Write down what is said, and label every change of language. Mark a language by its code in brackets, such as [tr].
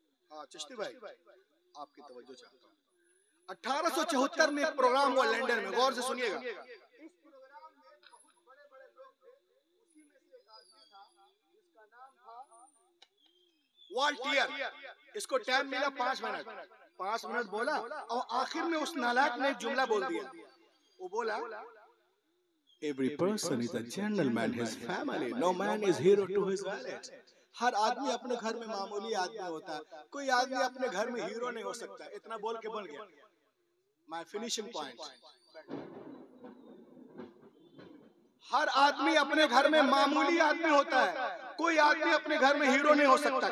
[hi] हाँ चिश्ती भाई, आपकी तवज्जो चाहता हूँ। 1874 में एक प्रोग्राम हुआ लंदन में, गौर से सुनिएगा। इस प्रोग्राम में बहुत बड़े बड़े लोग थे। उसी में से एक आदमी था जिसका नाम था वाल्टियर। इसको टाइम मिला 5 मिनट। 5 मिनट बोला और आखिर में उस नालायक ने एक जुमला बोल दिया। वो बोला, [en] Every person is a gentleman, his family. No man is hero to his village. [hi] हर आदमी अपने घर में मामूली आदमी होता है, कोई आदमी अपने घर में हीरो नहीं हो सकता। इतना बोल के बन गया [en] My finishing point. [hi] हर आदमी अपने घर में मामूली आदमी होता है, कोई आदमी अपने घर में हीरो नहीं हो सकता।